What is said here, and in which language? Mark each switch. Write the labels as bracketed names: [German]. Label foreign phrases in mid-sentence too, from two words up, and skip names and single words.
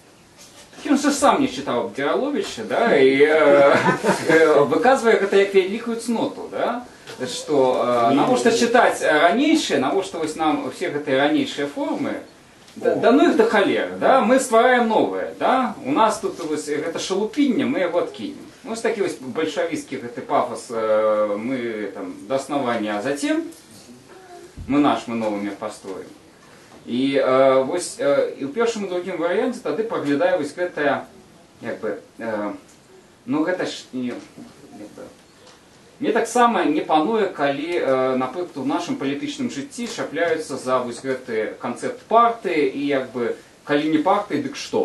[Belarusian] Ён же сам не чытаў Абдзіраловіча, да, і выказвае гэта як вялікую цноту, да, што навошта чытаць ранейшыя, навошта вось нам усе гэтыя ранейшыя формы, да ну іх да халеры, да, мы ствараем новае, да, у нас тут вось гэта шалупінне, мы яго адкінем. Вось такі вось бальшавіцкі гэты пафос, мы там [Russian] до основания, а затем мы новыми построим. [Belarusian] І вось і ў першым і другім варыянце тады праглядае вось гэтая, як бы, ну гэта ж не, як бы, мне таксама не пануе, калі, напрыклад, у нашым палітычным жыцці чапляюцца за вось гэты канцэпт партыі і, як бы, калі не партыі, дык што?